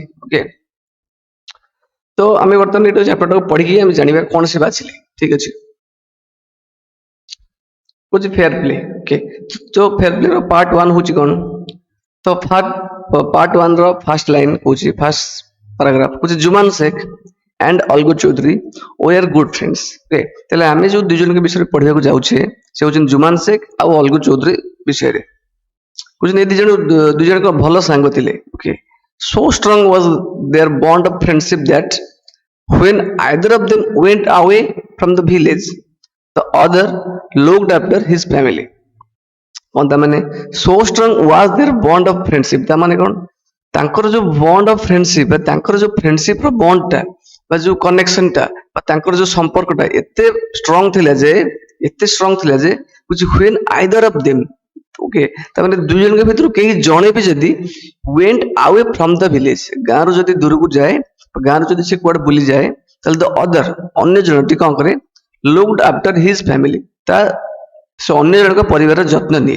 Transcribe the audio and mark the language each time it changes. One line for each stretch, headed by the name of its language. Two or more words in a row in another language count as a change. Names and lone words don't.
Odia: ଓକେ, ତ ଆମେ ବର୍ତ୍ତମାନ ଏଇଟା ଚାପ୍ଟରଟାକୁ ପଢିକି ଆମେ ଜାଣିବା କଣ ସେ ବାଛିଲେ। ଠିକ ଅଛି, ହଉଛି
English: fair play.
Odia: ଓକେ, ତ
English: fair play
Odia: ର ପାର୍ଟ 1 ହଉଛି କଣ? ତ ପାର୍ଟ 1 ର
English: first line
Odia: କହୁଛି,
English: first paragraph
Odia: କହୁଛି ଜୁମାନ शेख and अलगू चौधरी
English: were good friends।
Odia: ओके, ତାହେଲେ ଆମେ ଯୋଉ ଦୁଇ ଜଣଙ୍କ ବିଷୟରେ ପଢିବାକୁ ଯାଉଛେ ସେ ହଉଛନ୍ତି ଜୁମାନ शेख ଆଉ अलगू चौधरी ବିଷୟରେ। କହୁଛନ୍ତି ଏ ଦୁଇ ଜଣଙ୍କ ଭଲ ସାଙ୍ଗ ଥିଲେ। ଓକେ,
English: so strong was their bond of friendship that when either of them went away from the village the other looked after his family।
Odia: କଣ ତା ମାନେ?
English: so strong was their bond of friendship,
Odia: ତା ମାନେ କଣ? ତାଙ୍କର ଯୋଉ
English: bond of friendship
Odia: ବା ତାଙ୍କର ଯୋଉ ଫ୍ରେଣ୍ଡସିପ ର ବଣ୍ଡଟା ବା ଯୋଉ କନେକ୍ସନଟା ବା ତାଙ୍କର ଯୋଉ ସମ୍ପର୍କଟା ଏତେ ଷ୍ଟ୍ରଙ୍ଗ ଥିଲା ଯେ
English: when either of them.
Odia: ଓକେ, ତାମାନେ ଦୁଇ ଜଣଙ୍କ ଭିତରୁ କେହି ଜଣେ ବି ଯଦି
English: went away from the village,
Odia: ଗାଁରୁ ଯଦି ଦୂରକୁ ଯାଏ, ଗାଁରୁ ଯଦି ସେ କୁଆଡେ ବୁଲିଯାଏ, ତାହେଲେ
English: the other
Odia: ଅନ୍ୟ ଜଣଟି କଣ କରେ,
English: looked after his family,
Odia: ସେ ଅନ୍ୟ ଜଣଙ୍କ ପରିବାରର ଯତ୍ନ ନିଏ।